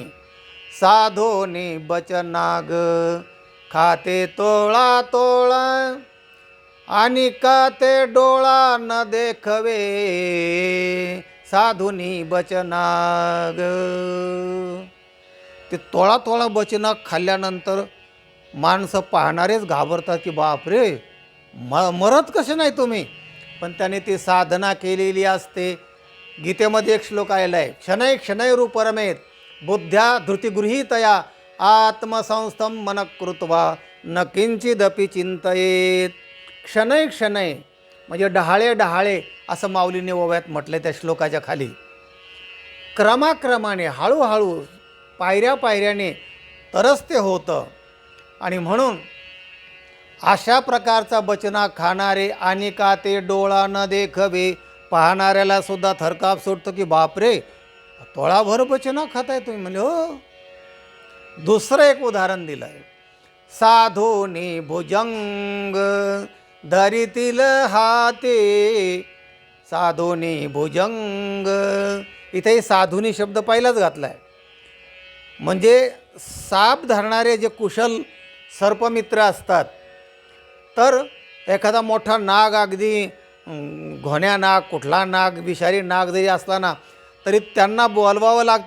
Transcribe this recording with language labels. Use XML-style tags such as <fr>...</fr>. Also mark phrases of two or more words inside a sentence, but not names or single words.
<mr>साधोनी बचनाग खाते तोळा तोळा आणि का ते डोळा न देखवे, साधुनी बचनाग. ते तोळा तोळा बचनाग खाल्ल्यानंतर माणसं पाहणारेच घाबरतात की बापरे, मरत कसे नाही तुम्ही. पण त्याने ती साधना केलेली असते. गीतेमध्ये एक श्लोक आलेला आहे,</mr> <sa>शनै शनै रूपरमेत बुद्ध्या धृतिगृहीतया आत्मसंस्थम मन कृत्वा न किंचिदपि चिंतयेत.</sa> <mr>क्षणै क्षणै म्हणजे डहाळे डहाळे असं माऊलीने ओव्यात म्हटलं त्या श्लोकाच्या खाली. क्रमाक्रमाने हळूहळू पायऱ्या पायऱ्याने तरच ते होतं. आणि म्हणून अशा प्रकारचा बचना खाणारे आणि का ते डोळा न देखवे, पाहणाऱ्याला सुद्धा थरकाप सुटतो की बापरे, तोळाभर बचना खाताय तुम्ही. म्हणजे हो. दुसरं एक उदाहरण दिलं आहे, साधोनी भुजंग धरितील हाते, साधोनी भुजंग. इथेही साधुनी शब्द पहिलाच घातला आहे. म्हणजे साप धरणारे जे कुशल सर्पमित्र असतात, तर एखादा मोठा नाग, अगदी घोण्या नाग, कुठला नाग, विषारी नाग जरी असला ना, तरी त्यांना बोलवावं लागतं.</mr>